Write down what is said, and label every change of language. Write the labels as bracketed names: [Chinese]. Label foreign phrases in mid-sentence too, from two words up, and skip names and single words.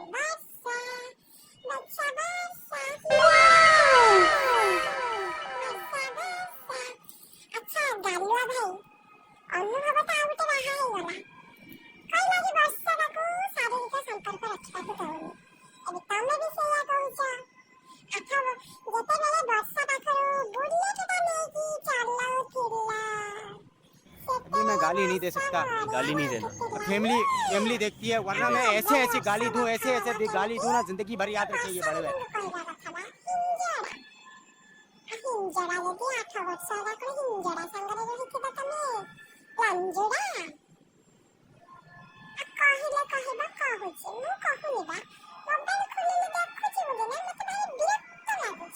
[Odia] ବର୍ଷା ବର୍ଷା ବର୍ଷା ଆଚ୍ଛା ଗାଲୁଆ ଭାଇ, ଅନୁଭବ ତ ଆଉ ଗୋଟେ ବାହା ହେଇଗଲା, କହିଲା କି ବର୍ଷାଟାକୁ ଶାରୀରିକ ସମ୍ପର୍କ ରଖିବାକୁ ଦଉନି। ଏବେ ତମେ ବି ସେଇଆ କହୁଛ। ଯେତେବେଳେ ବର୍ଷା ପାଖରୁ ବୁଲେଟଟା ନେଇକି ଚଲାଉଥିଲା, [Hindi] अभी मैं गाली नहीं दे सकता, गाली नहीं देना। और फैमिली देखती है, वरना मैं ऐसे ऐसे गाली दूं, ऐसे ऐसे गाली दूं ना, जिंदगी भर याद रखेंगे बड़े भाई। [Odia] ହିଞ୍ଜଡ଼ା ଯଦି 8 ବର୍ଷ ହେଲା କଣ ହିଞ୍ଜଡ଼ା ସାଙ୍ଗରେ ରହିଥିବ ତମେ? ଲାଞ୍ଜୁଡ଼ା କହିଲେ କହିବ, କହୁଛି ମୁଁ କହୁନି ବା। ମୋବାଇଲ ଖୋଲିଲେ ଦେଖୁଛି ବୋଲି ନା, ମତେ ଭାରି ବିରକ୍ତ ଲାଗୁଛି।